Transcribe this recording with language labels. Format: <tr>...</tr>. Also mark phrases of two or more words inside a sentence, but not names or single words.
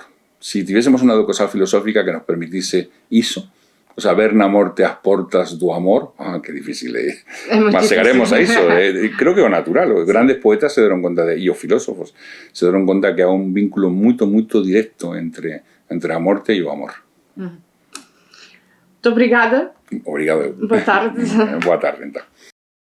<gl>Si tivésemos unha educación filosófica que nos permitise iso, o sea, ver na morte as portas do amor, que difícil é. Mas chegaremos a iso. Creo que é o natural. Os grandes poetas se deron conta e os filósofos se deron conta que há un vínculo moito directo entre a morte e o amor.</gl> <pt>Muito obrigada. Obrigado. Boa tarde. Boa tarde, então.</pt>